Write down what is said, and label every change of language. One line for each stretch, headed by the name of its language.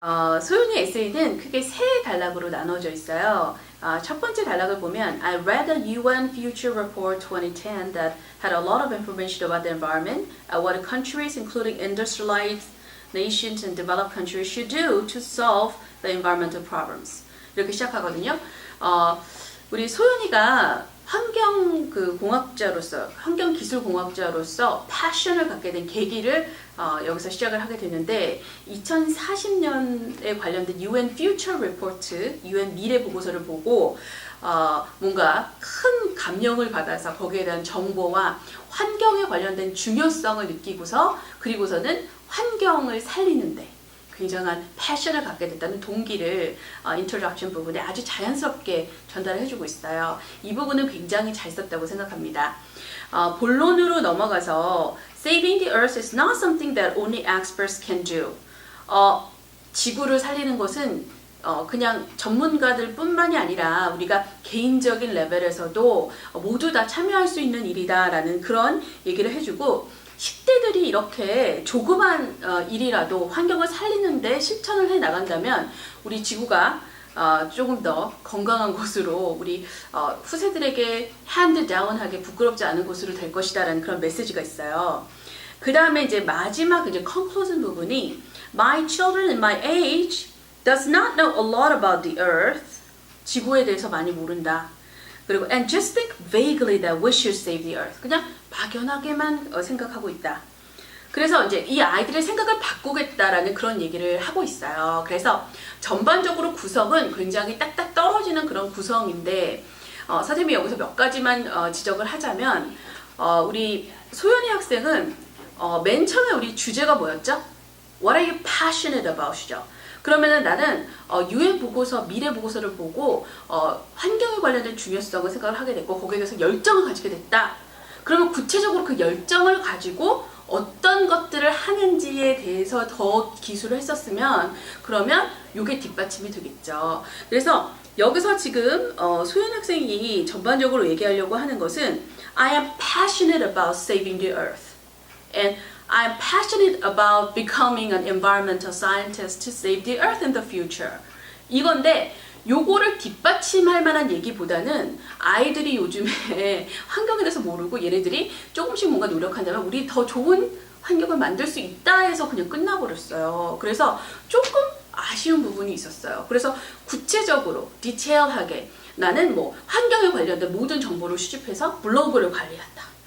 Korean: 소윤이 에세이는 크게 세 단락으로 나눠져 있어요. 첫 번째 단락을 보면
English: I read the UN Future Report 2010 that had a lot of information about the environment, what countries including industrialized nations and developed countries should do to solve the environmental problems.
Korean: 이렇게 시작하거든요. 우리 소윤이가 환경 공학자로서, 환경 기술 공학자로서 패션을 갖게 된 계기를 여기서 시작을 하게 되는데 2040년에 관련된 UN Future Report, UN 미래 보고서를 보고 뭔가 큰 감명을 받아서 거기에 대한 정보와 환경에 관련된 중요성을 느끼고서 그리고서는 환경을 살리는데 굉장한 패션을 갖게 됐다는 동기를 인트로덕션 부분에 아주 자연스럽게 전달을 해주고 있어요. 이 부분은 굉장히 잘 썼다고 생각합니다. 본론으로 넘어가서
English: Saving the Earth is not something that only experts can do.
Korean: 지구를 살리는 것은 그냥 전문가들 뿐만이 아니라 우리가 개인적인 레벨에서도 모두 다 참여할 수 있는 일이다라는 그런 얘기를 해주고 10대들이 이렇게 조그만 일이라도 환경을 살리는데 실천을 해 나간다면 우리 지구가 조금 더 건강한 곳으로 우리 후세들에게 핸드다운하게 부끄럽지 않은 곳으로 될 것이다 라는 그런 메시지가 있어요. 그 다음에 이제 마지막 이제 conclusion 부분이
English: My children in my age does not know a lot about the earth.
Korean: 지구에 대해서 많이 모른다. 그리고
English: and just think vaguely that we should save the earth.
Korean: 그냥 막연하게만 생각하고 있다. 그래서 이제 이 아이들의 생각을 바꾸겠다라는 그런 얘기를 하고 있어요. 그래서 전반적으로 구성은 굉장히 딱딱 떨어지는 그런 구성인데 선생님이 여기서 몇 가지만 지적을 하자면 우리 소연이 학생은 맨 처음에 우리 주제가 뭐였죠?
English: What are you passionate about이죠.
Korean: 그러면은 나는 UN 보고서, 미래 보고서를 보고 환경에 관련된 중요성을 생각을 하게 됐고 거기에 대해서 열정을 가지게 됐다. 그러면 구체적으로 그 열정을 가지고 어떤 것들을 하는지에 대해서 더 기술을 했었으면 그러면 이게 뒷받침이 되겠죠. 그래서 여기서 지금 소연 학생이 전반적으로 얘기하려고 하는 것은
English: I am passionate about saving the earth. And I'm passionate about becoming an environmental scientist to save the earth in the future.
Korean: 이건데 요거를 뒷받침할 만한 얘기보다는 아이들이 요즘에 환경에 대해서 모르고 얘네들이 조금씩 뭔가 노력한다면 우리 더 좋은 환경을 만들 수 있다 해서 그냥 끝나버렸어요. 그래서 조금 아쉬운 부분이 있었어요. 그래서 구체적으로 디테일하게 나는 뭐 환경에 관련된 모든 정보를 수집해서 블로그를 관리한다.